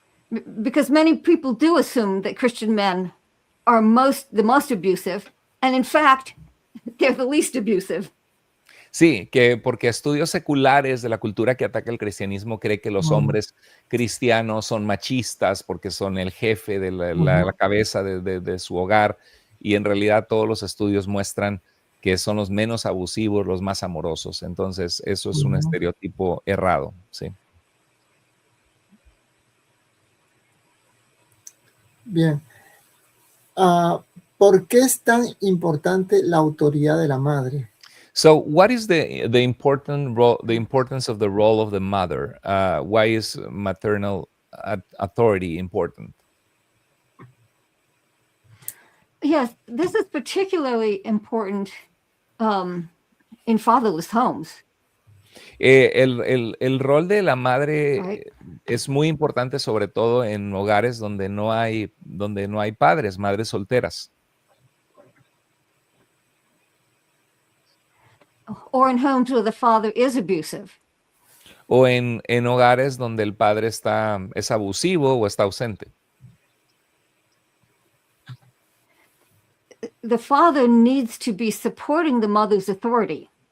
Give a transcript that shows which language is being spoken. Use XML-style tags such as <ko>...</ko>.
<en>Because many people do assume that Christian men are the most abusive, and in fact, they're the least abusive.</en> <es>Sí, porque estudios seculares de la cultura que ataca el cristianismo cree que los hombres cristianos son machistas porque son el jefe de la cabeza de su hogar, y en realidad todos los estudios muestran que son los menos abusivos, los más amorosos. Entonces, eso es un estereotipo errado, sí. Bien. ¿Por qué es tan importante la autoridad de la madre?</es> <en>So, what is the importance of the role of the mother? Why is maternal authority important? Yes, this is particularly important in fatherless homes.</en> <es>El rol de la madre</es> <en>Right.</en> <es>es muy importante, sobre todo en hogares donde no hay padres, madres solteras.</es> <en>Or in homes where the father is abusive.</en> <es>O en hogares donde el padre es abusivo o está ausente.</es> <en>The father needs to be supporting the mother's authority.</en>